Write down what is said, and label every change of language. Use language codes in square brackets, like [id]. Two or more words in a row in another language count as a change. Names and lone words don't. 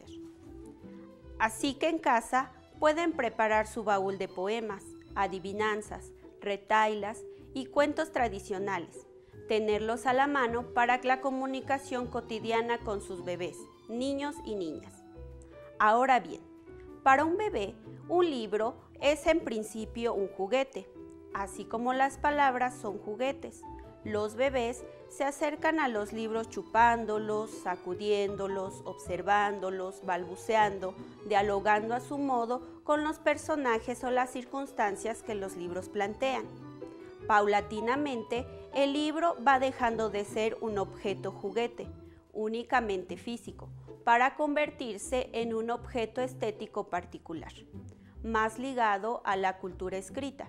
[es] Así que en casa pueden preparar su baúl de poemas, adivinanzas, retailas y cuentos tradicionales, tenerlos a la mano para la comunicación cotidiana con sus bebés, niños y niñas. Ahora bien, para un bebé, un libro es en principio un juguete, así como las palabras son juguetes. Los bebés se acercan a los libros chupándolos, sacudiéndolos, observándolos, balbuceando, dialogando a su modo con los personajes o las circunstancias que los libros plantean. Paulatinamente, el libro va dejando de ser un objeto juguete, únicamente físico, para convertirse en un objeto estético particular, más ligado a la cultura escrita.